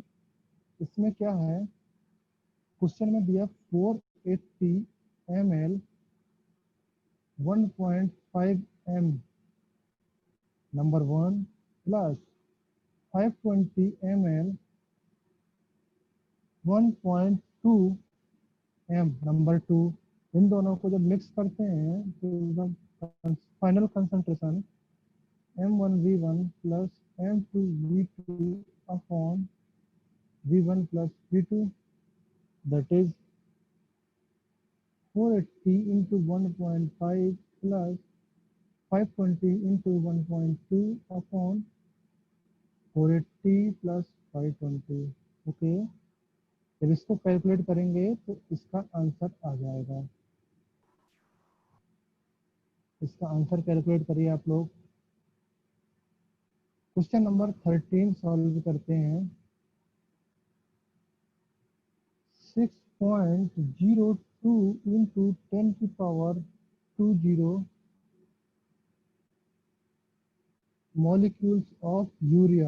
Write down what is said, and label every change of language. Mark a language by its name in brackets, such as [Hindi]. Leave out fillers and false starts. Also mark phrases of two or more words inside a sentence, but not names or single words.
[Hindi] इसमें क्या है, क्वेश्चन में दिया 480 ml 1.5 m [English] number one plus [Hindi] 520 ml 1.2 m [English] number two, [Hindi] इन दोनों को जब मिक्स करते हैं तो एकदम [English] final concentration M1V1 plus M2V2 upon V1 plus V2, that is 480 into 1.5 plus 520 into 1.2 upon 480 plus 520। [Hindi] ओके, जब इसको कैलकुलेट करेंगे तो इसका आंसर आ जाएगा। इसका [English] answer calculate [Hindi] करिए आप लोग। [English] question number [Hindi] 13 सॉल्व करते हैं। 6.02 into 10 की पावर 20 [English] molecules of urea.